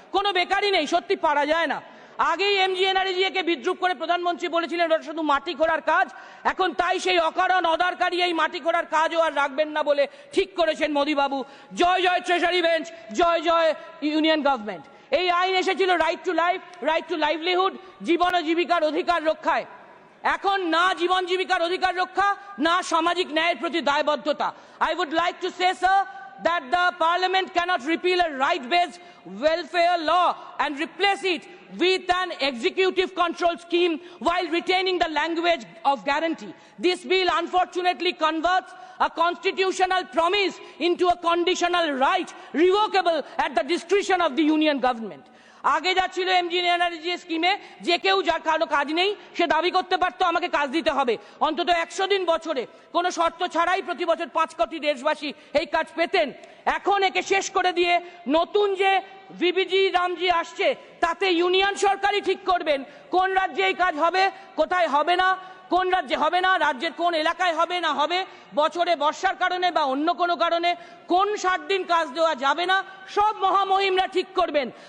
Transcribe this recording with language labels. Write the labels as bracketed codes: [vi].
[bn] কোনো বেকারই নেই, সত্যি পারা যায় না। আগেই MGNREGA বিদ্রুপ করে প্রধানমন্ত্রী বলেছিলেন ওটা শুধু মাটি খোঁড়ার কাজ, এখন তাই সেই অকারণ অদারকারী এই মাটি খোঁড়ার কাজও আর রাখবেন না বলে ঠিক করেছেন মোদিবাবু। জয় জয় ট্রেজারি বেঞ্চ, জয় জয় ইউনিয়ন গভর্নমেন্ট। এই আইন এসেছিল [en] right to life, right to livelihood, [bn] জীবন ও জীবিকার অধিকার রক্ষায়। এখন না জীবন জীবিকার অধিকার রক্ষা, না সামাজিক ন্যায়ের প্রতি দায়বদ্ধতা। [en] I would like to say sir, that the parliament cannot repeal a right-based welfare law and replace it with an executive control scheme while retaining the language of guarantee. This bill unfortunately converts a constitutional promise into a conditional right, revocable at the discretion of the union government. [bn] আগে যা ছিল এমজিএনআরজি স্কিমে যে কেউ যার কারো কাজ নেই সে দাবি করতে পারতো আমাকে কাজ দিতে হবে, অন্তত 100 দিন বছরে কোনো শর্ত ছাড়াই প্রতি বছর 5 কোটি দেশবাসী এই কাজ পেতেন। এখন একে শেষ করে দিয়ে নতুন যে ভিবিজি রামজি আসছে তাতে ইউনিয়ন সরকারই ঠিক করবেন কোন রাজ্যে এই কাজ হবে, কোথায় হবে না, কোন রাজ্যে হবে না, রাজ্যের কোন এলাকায় হবে না হবে, বছরে বর্ষার কারণে বা অন্য কোনো কারণে কোন 60 দিন কাজ দেওয়া যাবে না, সব মহামহিমরা ঠিক করবেন।